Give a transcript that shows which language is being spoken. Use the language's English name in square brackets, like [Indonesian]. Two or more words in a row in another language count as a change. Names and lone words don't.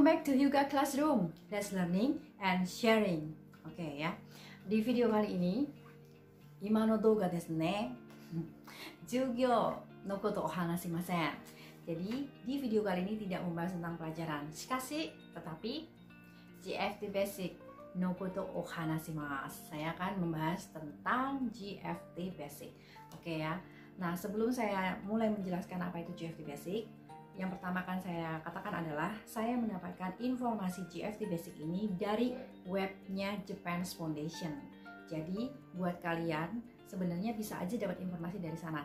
[English] to Hyuga Classroom. Let's learning and sharing. [Indonesian] Oke ya. Di video kali ini, [Japanese] 今の動画ですね。授業のことを話しません. [Indonesian] Jadi di video kali ini tidak membahas tentang pelajaran. [Japanese] Shikashi, tetapi GFT Basic no koto o hanashimasu. [Indonesian] Saya akan membahas tentang GFT Basic. Oke ya. Nah, sebelum saya mulai menjelaskan apa itu GFT Basic, yang pertama kan saya katakan adalah saya mendapatkan informasi GFT Basic ini dari webnya Japan's Foundation. Jadi buat kalian sebenarnya bisa aja dapat informasi dari sana.